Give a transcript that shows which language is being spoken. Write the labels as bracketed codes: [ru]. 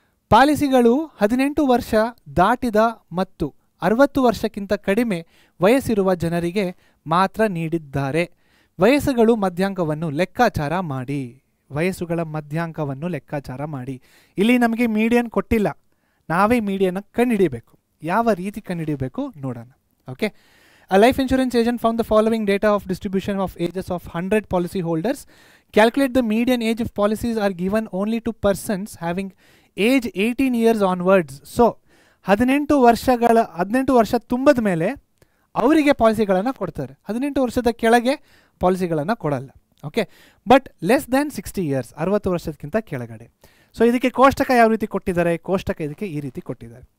[kn] ಪಾಲಿಸಿಗಳು 18 ವರ್ಷ ದಾಟಿದ ಮತ್ತು 60 ವರ್ಷಕ್ಕಿಂತ ಕಡಿಮೆ ವಯಸ್ಸಿರುವ ಜನರಿಗೆ ಮಾತ್ರ ನೀಡಿದ್ದಾರೆ. ವಯಸ್ಸುಗಳು ಮಧ್ಯಾಂಕವನ್ನು ಲೆಕ್ಕಾಚಾರ ಮಾಡಿ. ವಯಸ್ಸುಗಳ ಮಧ್ಯಾಂಕವನ್ನು ಲೆಕ್ಕಾಚಾರ ಮಾಡಿ. ಇಲ್ಲಿ ನಮಗೆ ಮೀಡಿಯನ್ ಕೊಟ್ಟಿಲ್ಲ, ನಾವೇ ಮೀಡಿಯನ್ನ ಕಂಡುಹಿಡಿಯಬೇಕು. ಯಾವ ರೀತಿ ಕಂಡುಹಿಡಿಯಬೇಕು ನೋಡೋಣ. [en] Okay, a life insurance agent found the following data of distribution of ages of 100 policy holders. Calculate the median age of policies are given only to persons having age 18 years onwards. [kn] So 18 ವರ್ಷ ತುಂಬಿದ ಮೇಲೆ ಅವರಿಗೆ ಪಾಲಿಸಿಗಳನ್ನು ಕೊಡ್ತಾರೆ. 18 ವರ್ಷದ ಕೆಳಗೆ ಪಾಲಿಸಿಗಳನ್ನು ಕೊಡಲ್ಲ. [en] okay, but less than 60 years, [kn] 60 ವರ್ಷಕ್ಕಿಂತ ಕೆಳಗಡೆ. ಸೊ ಇದಕ್ಕೆ ಕೋಷ್ಟಕ ಯಾವ ರೀತಿ ಕೊಟ್ಟಿದ್ದಾರೆ? ಕೋಷ್ಟಕ ಇದಕ್ಕೆ ಈ ರೀತಿ ಕೊಟ್ಟಿದ್ದಾರೆ.